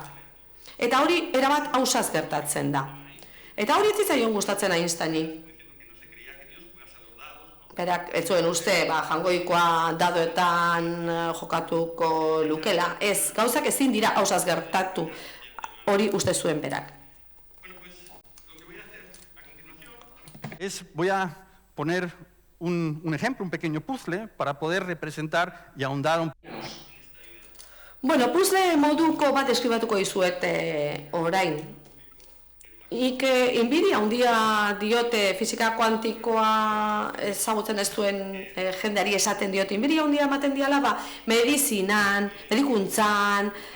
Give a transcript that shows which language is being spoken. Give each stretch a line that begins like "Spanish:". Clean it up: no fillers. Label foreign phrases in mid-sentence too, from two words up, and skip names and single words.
Basque: Eta hori erabat ausaz gertatzen da. Eta hori ez zitzaion gustatzen Einsteini. Berak, ez zuen uste, jangoikoa dadoetan jokatuko lukela. Ez, gauzak ezin dira ausaz gertatu, hori uste zuen berak.
Spanish: Voy a poner un ejemplo, un pequeño puzzle, para poder representar y ahondar un poco.
Basque: Bueno, puzzle moduko bat eskribatuko dizuet orain. Inbidia handia diote fisika kuantikoa ezagutzen ez duen jendeari esaten diote, inbidia handia ematen diala medizinan, medikuntzan,